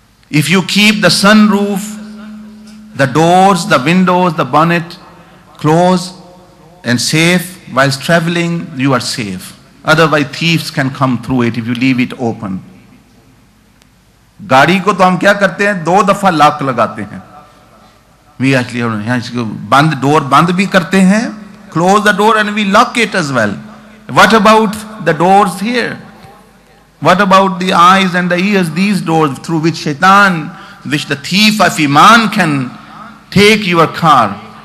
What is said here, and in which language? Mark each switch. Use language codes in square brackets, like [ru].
[en] If you keep the sunroof, the doors, the windows, the bonnet closed and safe whilst traveling, you are safe. Otherwise thieves can come through it if you leave it open. [hi] गाड़ी को तो हम क्या करते हैं, 2 दफा lock लगाते हैं. [en] We actually [hi] बंद डोर बंद भी करते हैं, [en] close the door and we lock it as well. What about the doors here? What about the eyes and the ears, these doors through which shaitan, which the thief of iman can take your car?